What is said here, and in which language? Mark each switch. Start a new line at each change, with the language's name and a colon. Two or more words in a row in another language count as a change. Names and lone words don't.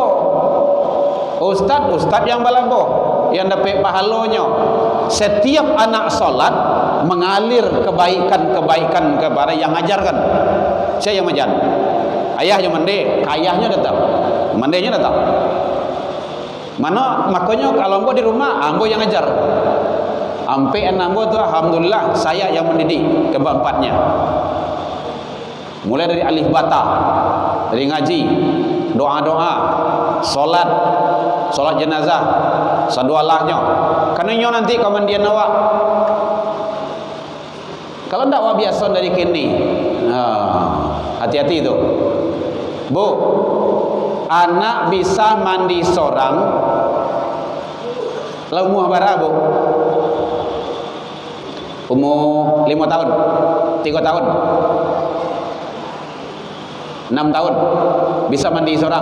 Minangkabau: Ustad yang balabo, yang dapat pahalanya.
Indonesian: Setiap anak solat mengalir kebaikan kepada yang ajarkan. Saya yang mengajar. Ayah yang mandi, ayahnya datang.
Minangkabau: Mandinya datang. Mana makanya kalau ambo di rumah, ambo yang ajar. Ampe ambo tu alhamdulillah saya yang mendidik keempatnya. Mulai dari alif bata, dari ngaji, doa-doa, solat jenazah, sadualahnya. Karena nanti komandian awak. Kalau ndak awak biasa dari kini, hati-hati itu.
Indonesian: Bu, anak bisa mandi seorang umur berapa, Bu? Umur 5 tahun, 3 tahun, 6 tahun bisa mandi seorang.